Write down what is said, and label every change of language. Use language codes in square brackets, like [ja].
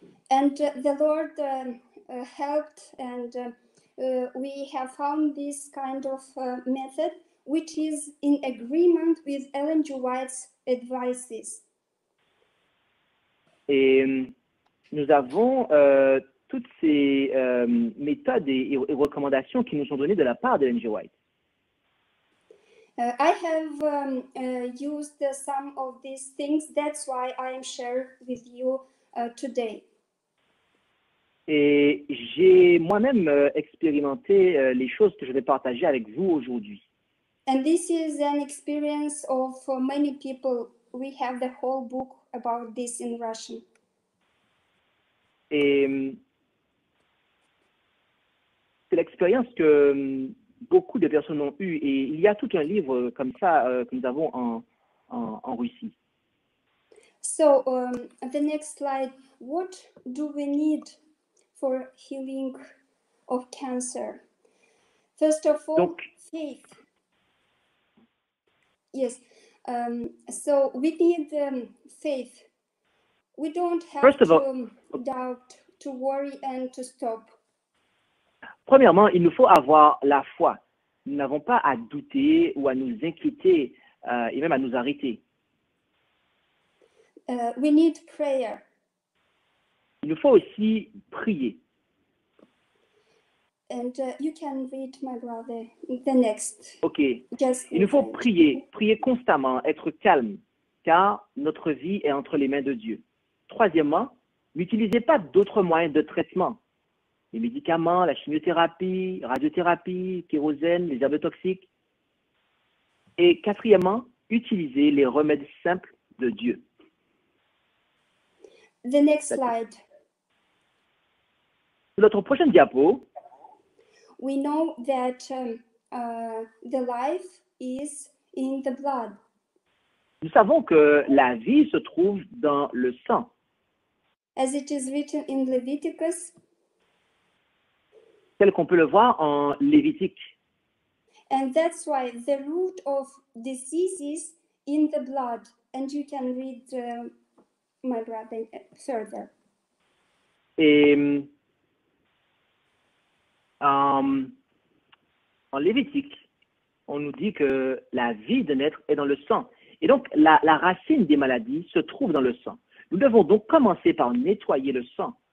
[en] And the Lord helped, and we have found this kind of method, which is in agreement with Ellen G. White's advices. [fr] Et nous avons toutes ces méthodes et recommandations qui nous sont données de la part d'Ellen G. White. [en] I have used some of these things. That's why I am sharing with you today. [fr] Et j'ai moi-même expérimenté les choses que je vais partager avec vous aujourd'hui. [en] And this is an experience of many people. We have the whole book about this in Russian. [fr] Et c'est l'expérience que beaucoup de personnes ont eue. Et il y a tout un livre comme ça que nous avons en Russie. [en] So the next slide. What do we need for healing of cancer? First of all, faith. Yes. So we need faith. We don't have to doubt, to worry, and to stop. [fr] Premièrement, il nous faut avoir la foi. Nous n'avons pas à douter ou à nous inquiéter et même à nous arrêter. [en] We need prayer. [fr] Il nous faut aussi prier. [en] And you can read, my brother, the next. Ok. [fr] Il nous faut prier constamment, être calme, car notre vie est entre les mains de Dieu. Troisièmement, n'utilisez pas d'autres moyens de traitement. Les médicaments, la chimiothérapie, radiothérapie, kérosène, les herbes toxiques. Et quatrièmement, utilisez les remèdes simples de Dieu. [en] The next slide. [fr] Sur notre prochaine diapo, [en] we know that the life is in the blood. [fr] Nous savons que la vie se trouve dans le sang. [en] As it is written in Leviticus. [fr] Tel qu'on peut le voir en Lévitique. [en] And that's why the root of disease is in the blood. And you can read, my brother, further. [fr] Et en Lévitique, on nous dit que la vie de naître est dans le sang. Et donc, la racine des maladies se trouve dans le sang. Nous devons donc commencer par nettoyer le sang.